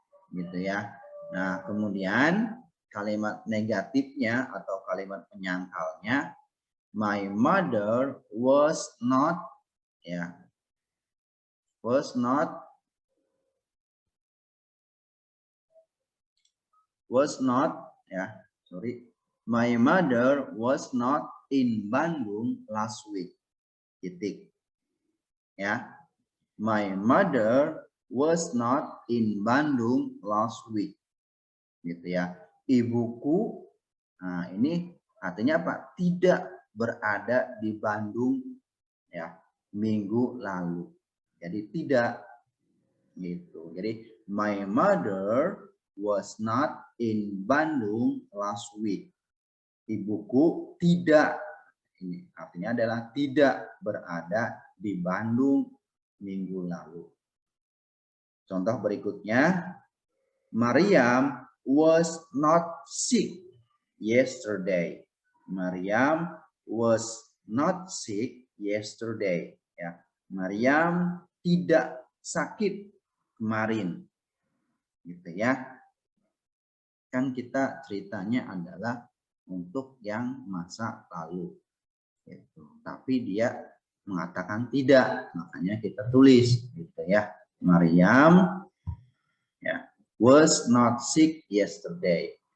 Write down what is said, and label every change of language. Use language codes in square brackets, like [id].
[id] Gitu ya. Nah, kemudian kalimat negatifnya atau kalimat penyangkalnya, [en] my mother was not, [id] ya, [en] was not ya, sorry, my mother was not in Bandung last week. [id] Titik. Ya, [en] my mother was not in Bandung last week. [id] Gitu ya. Ibuku, nah ini artinya apa? Tidak berada di Bandung ya minggu lalu. Jadi tidak gitu. [en] Jadi my mother was not in Bandung last week. [id] Ibuku tidak, ini artinya adalah tidak berada di Bandung minggu lalu. [en] Contoh berikutnya, Maryam was not sick yesterday. Maryam was not sick yesterday. [id] Ya, Maryam tidak sakit kemarin. Gitu ya. Kan kita ceritanya adalah untuk yang masa lalu. Gitu. Tapi dia mengatakan tidak, makanya kita tulis gitu ya. [en] Maryam [id] ya, [en] was not sick yesterday.